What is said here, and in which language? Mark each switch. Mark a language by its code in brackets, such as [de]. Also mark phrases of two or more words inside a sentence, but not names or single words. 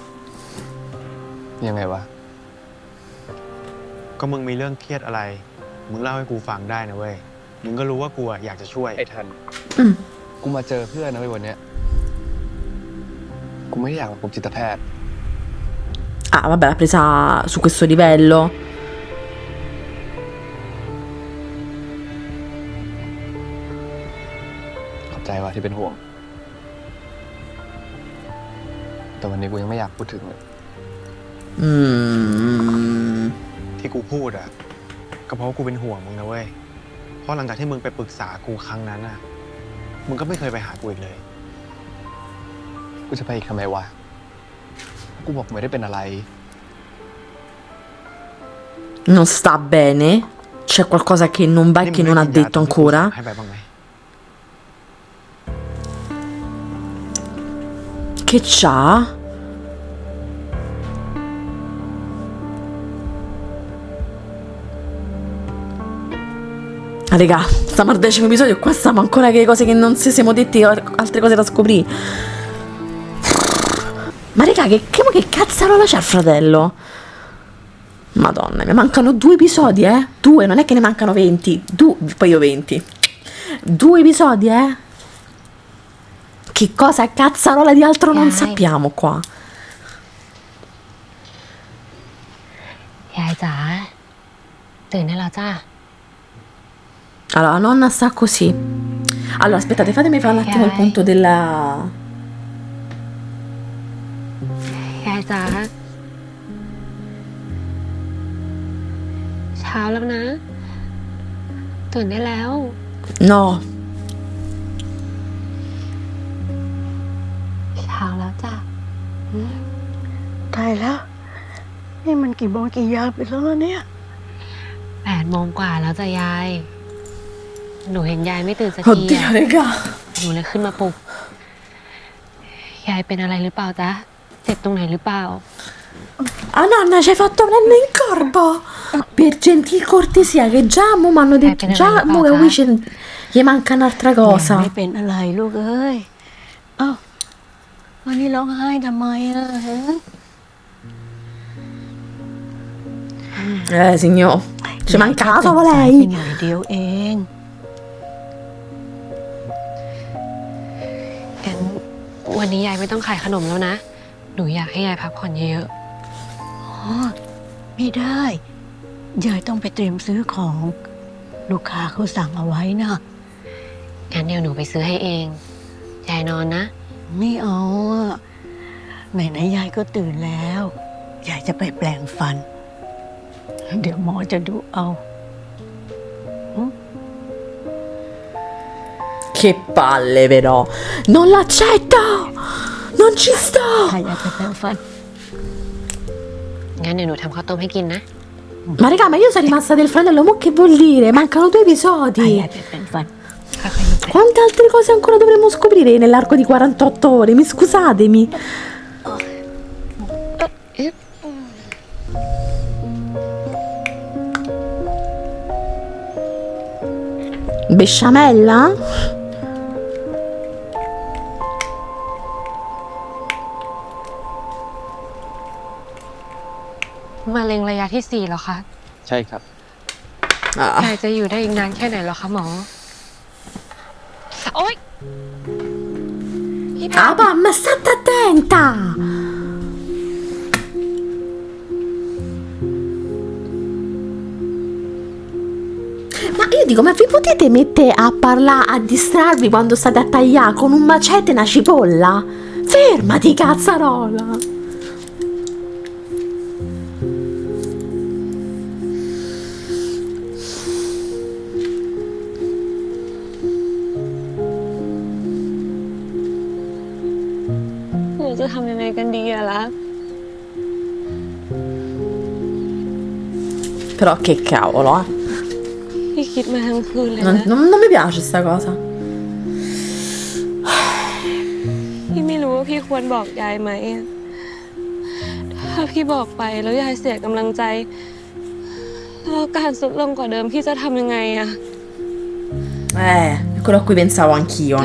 [th] ยังไงวะ ก็มึงมีเรื่องเครียดอะไร มึงเล่าให้กูฟังได้นะเว้ย มึงก็รู้ว่ากูอะอยากจะช่วย ไอ้ทัน Mm. กูมาเจอเพื่อนนะเว้ยวันเนี้ย กูไม่ได้อยากมาพบจิตแพทย์ [it] Ah, vabbè, l'ha presa su questo livello. [th] ขอบใจว่ะที่เป็นห่วง แต่วันนี้กูยังไม่อยากพูดถึงเลย Mm. ที่กูพูดอะก็เพราะว่ากูเป็นห่วงมึงนะเว้ย เพราะหลังจากที่มึงไปปรึกษากูครั้งนั้นอะมึงก็ไม่เคยไปหากูอีกเลย กูจะไปอีกทำไมวะ กูบอกไม่ได้เป็นอะไร [it] Non sta bene? C'è qualcosa che non va e [th] นี่ [it] che [th] มึง [it] non [th] ได้ [it] ha [th] กินยา [it] detto [th] ตามที่กูสั่ [it] ancora? [th] งให้ไปบ้างไหม [it] Che c'ha? Ah, raga, stiamo al 10° episodio e qua stiamo ancora che cose che non si siamo detti, altre cose da scoprire. Ma raga, che cazzarola c'è il fratello? Madonna, mi mancano 2 episodi, 2, non è che ne mancano 20. Poi io 20. 2 episodi, Che cosa cazzarola di altro non Dai. sappiamo qua. [th] ยายจ๋าตื่นได้แล้วจ้า [it] Allora, la nonna sta così. Allora, aspettate, fatemi fare un attimo il punto della... [th] ยายจ๋าเช้าแล้วนะตื่นได้แล้ว [it] No, [th] เช้าแล้วจ้า ตายแล้ว นี่มันกี่โมงกี่ยามไปแล้วเนี่ย 8 โมงกว่าแล้วจ้ะยาย หนูเห็นยายไม่ตื่นสักที [it] oddio, raga. [th] หนูเลยขึ้นมาปลุก ยายเป็นอะไรหรือเปล่าจ๊ะ เจ็บตรงไหนหรือเปล่า [it] Ah, nonna, ci hai fatto prendere in corpo. Per gentil cortesia, che già mo mi hanno detto, Appena già arrivata, mo che qui gli manca un'altra [th] ยัง [it] cosa. [th] ไม่เป็นอะไรลูกเอ้ย เอ้าวันนี้ร้องไห้ทำไมอ่ะฮะ [it] Signor, ci manca solo [th] ไป [it] lei. [th] หน่อยเดียวเอง งั้นวันนี้ยายไม่ต้องขายขนมแล้วนะ หนูอยากให้ยายพักผ่อนเยอะ อ๋อ ไม่ได้ ยายต้องไปเตรียมซื้อของ ลูกค้าเขาสั่งเอาไว้นะ ๆงั้นเดี๋ยวหนูไปซื้อให้เอง ยายนอนนะ ไม่เอาอะไหนๆยายก็ตื่นแล้ว ยายจะไปแปลงฟัน เดี๋ยวหมอจะดูเอา [it] Che palle però. Non l'accetto. Non ci sto. [th] ถ้ายายไปแปลงฟัน งั้นเดี๋ยวหนูทำข้าวต้มให้กินนะ [it] Ma raga, ma io sono rimasta del fratello, ma che vuol dire? Mancano 2 [th] ถ้ายาย [it] episodi. [th] ไปแปลงฟัน [it] Quante altre cose ancora dovremmo scoprire nell'arco di 48 ore? Mi scusatemi. Besciamella? [th] มะเร็งระยะที่ 4แล้วคะ ใช่ครับ ยายจะอยู่ได้อีกนานแค่ไหนหรอคะหมอ โอ๊ย [it] Ah, mamma, state attenta! Ma io dico, ma vi potete mettere a parlare, a distrarvi quando state a tagliare con un macete e una cipolla? Fermati, cazzarola! [th] หนูจะทำยังไงกันดีอะล่ะ [it] Però che cavolo, eh? [th] พี่คิดมาทั้งคืนเลย [it] Non, [th] นะ [it] non mi piace sta cosa. [th] พี่ไม่รู้ว่าพี่ควรบอกยายไหมอะถ้าพี่บอกไปแล้วยายเสียกำลังใจ แล้วการสุดลงกว่าเดิมพี่จะทำยังไงอะ [it] È quello a cui pensavo anch'io, no?